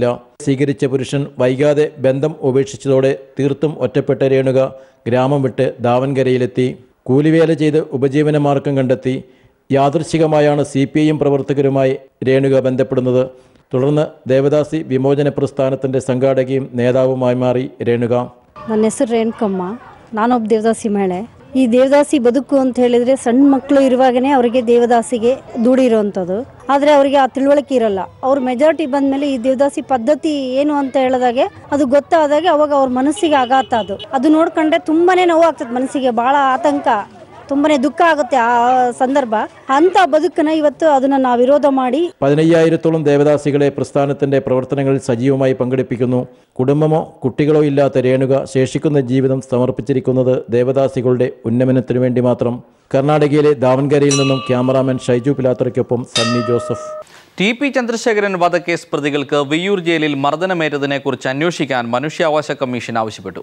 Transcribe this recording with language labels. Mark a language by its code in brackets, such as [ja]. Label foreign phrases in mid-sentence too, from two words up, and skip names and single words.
[ml] സ്വീകരിച്ച പുരുഷൻ വൈകാതെ ബന്ധം ഉപേക്ഷിച്ചതോടെ തീർത്തും ഒറ്റപ്പെട്ട രേണുക ഗ്രാമം വിട്ട് ദാവൻകരയിലെത്തി. കൂലിവേല ചെയ്ത് ഉപജീവനമാർഗം കണ്ടെത്തി. യാദൃച്ഛികമായാണ് CPIM പ്രവർത്തകരുമായി രേണുക ബന്ധപ്പെടുന്നത്. തുടർന്ന് ദേവദാസി വിമോചന പ്രസ്ഥാനത്തിൻ്റെ സംഘാടകയും നേതാവുമായി മാറി രേണുക. [kn] ನನ್ನ ಹೆಸರು ರೇಣುಕಮ್ಮ, ನಾನೊಬ್ಬ ದೇವದಾಸಿ ಮಹಿಳೆ. ಈ ದೇವದಾಸಿ ಬದುಕು ಅಂತ ಹೇಳಿದ್ರೆ ಸಣ್ಣ ಮಕ್ಕಳು ಇರುವಾಗನೇ ಅವರಿಗೆ ದೇವದಾಸಿಗೆ ದುಡಿರೋವಂಥದ್ದು. ಆದರೆ ಅವರಿಗೆ ಆ ತಿಳುವಳಿಕೆ ಇರಲ್ಲ. ಅವ್ರ ಮೆಜಾರಿಟಿ ಬಂದಮೇಲೆ ಈ ದೇವದಾಸಿ ಪದ್ಧತಿ ಏನು ಅಂತ ಹೇಳಿದಾಗೆ ಅದು ಗೊತ್ತಾದಾಗೆ ಅವಾಗ ಅವ್ರ ಮನಸ್ಸಿಗೆ ಆಘಾತ. ಅದು ನೋಡ್ಕೊಂಡ್ರೆ ತುಂಬಾನೇ ನೋವಾಗ್ತದೆ, ಮನಸ್ಸಿಗೆ ಭಾಳ ಆತಂಕ, ತುಂಬಾನೇ ದುಃಖ ಆಗುತ್ತೆ ಆ ಸಂದರ್ಭ. ಅಂತ ಬದುಕನ್ನ ಇವತ್ತು ಅದನ್ನ ನಾವು ವಿರೋಧ ಮಾಡಿ [ml] 15,000-ത്തോളം ദേവദാസികളെ പ്രസ്ഥാനത്തിന്റെ പ്രവർത്തനങ്ങളിൽ സജീവമായി പങ്കെടുപ്പിക്കുന്നു. കുടുംബമോ കുട്ടികളോ ഇല്ലാത്ത രേണുക ശേഷിക്കുന്ന ജീവിതം സമർപ്പിച്ചിരിക്കുന്നത് ദേവദാസികളുടെ ഉന്നമനത്തിനു വേണ്ടി മാത്രം. കർണാടകയിലെ ദാവൻകരയിൽ നിന്നും ക്യാമറാമാൻ ഷൈജു പിലാത്തറയ്ക്കൊപ്പം സണ്ണി ജോസഫ്. TP ചന്ദ്രശേഖരൻ വധക്കേസ് പ്രതികൾക്ക് വിയ്യൂർ ജയിലിൽ മർദ്ദനമേറ്റതിനെക്കുറിച്ച് അന്വേഷിക്കാൻ മനുഷ്യാവകാശ കമ്മീഷൻ ആവശ്യപ്പെട്ടു.